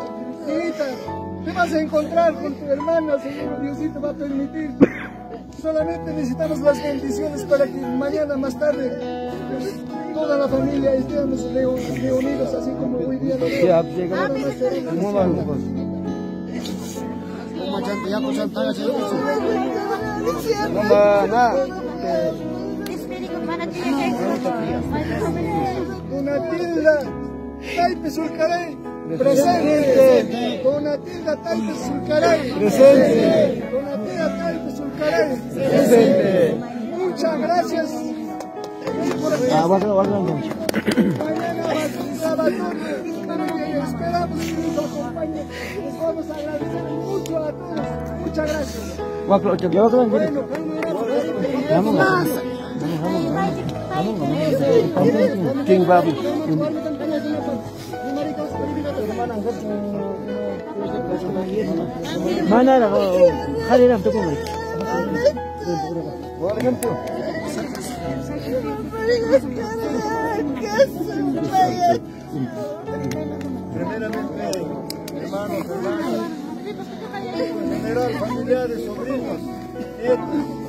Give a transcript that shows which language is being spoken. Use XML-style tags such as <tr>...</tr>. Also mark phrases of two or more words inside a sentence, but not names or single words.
<es>Hijita, te vas a encontrar con tu hermana, Señor, Diosito va a permitir. Solamente necesitamos las bendiciones para que mañana más tarde toda la familia estemos reunidos, así como hoy día lo veo. Donatilda Taipe Sulcaray, presente. Donatilda Taipe Sulcaray, presente. Donatilda Taipe Sulcaray, presente. Muchas gracias. Mañana va a Salvador, esperamos que nos acompañen. Les vamos a agradecer mucho a todos. Muchas gracias. King Babu. Mana na hari na to ko. Primeramente, hermanos, hermanas, en general, familiares, sobrinos, nietos.</es>